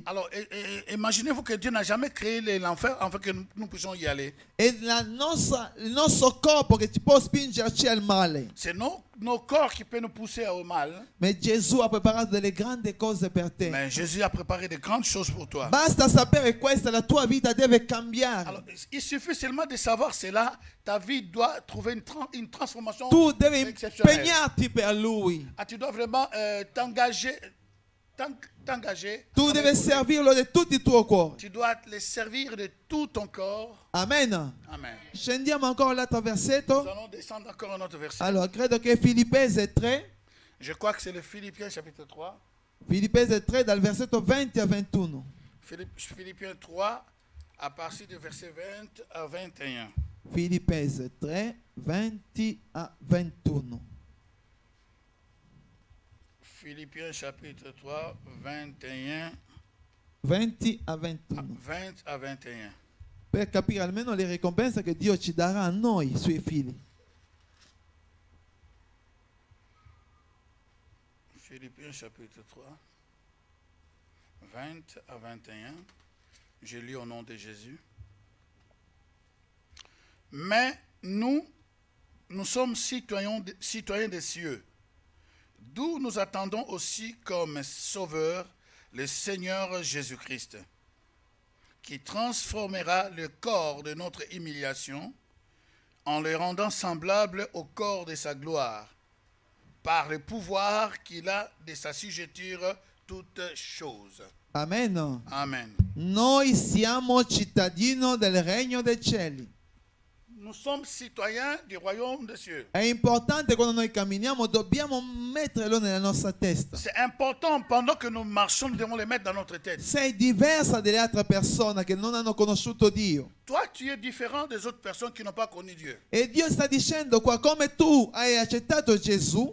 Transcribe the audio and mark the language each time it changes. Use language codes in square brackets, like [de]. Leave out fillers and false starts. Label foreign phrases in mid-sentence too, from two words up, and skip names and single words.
[fr] Alors imaginez-vous que Dieu n'a jamais créé l'enfer afin que nous puissions y aller. [it] È il nostro corpo che ci può spingerci al male. [fr] C'est nos corps qui peuvent nous pousser au mal. [it] Ma Gesù ha preparato delle grandi cose per te. [fr] Mais Jésus a préparé de grandes choses pour toi. [it] Basta sapere questo, la tua vita deve cambiare. [fr] Alors, il suffit seulement de savoir cela. Ta vie doit trouver une transformation [it] Tu devi [fr] exceptionnelle. [it] impegnarti per Lui. [fr] Ah, tu dois vraiment t'engager. [it] Tu devi servirlo di tutto il tuo cuore. [fr] Tu dois le servir de tout ton corps. [it] Amen. [fr] Amen. [it] Scendiamo ancora l'altro [fr] Nous [it] versetto. [fr] allons descendre encore un autre verset. [it] Allora, credo che Filippesi 3. [fr] Je crois que c'est le Philippiens chapitre 3. [it] Filippesi 3 dal versetto 20 a 21. [fr] Philippiens 3 à partir du verset 20 à 21. [it] Filippesi 3, 20 a 21. [fr] Philippiens chapitre 3, 21, [it] 20 a 21. [fr] 20 à 21. [it] Per capire almeno le ricompense che Dio ci darà a noi, suoi figli. [fr] Philippiens chapitre 3, 20 à 21. Je lis au nom de Jésus. Mais nous sommes citoyens des cieux, d'où nous attendons aussi comme sauveur le Seigneur Jésus-Christ, qui transformera le corps de notre humiliation en le rendant semblable au corps de sa gloire, par le pouvoir qu'il a de s'assujettir toutes choses. Amen. [it] Amen. Noi siamo cittadini del regno dei cieli. [fr] Nous sommes citoyens du royaume des cieux. [it] È importante quando noi camminiamo, dobbiamo metterlo nella nostra testa. [fr] C'est important, pendant que nous marchons, nous devons le mettre dans notre tête. [it] Sei diversa dalle altre persone che non hanno conosciuto Dio. [fr] Toi, tu es différent des autres personnes qui n'ont pas connu Dieu. [it] E Dio sta dicendo qua, come tu hai accettato Gesù,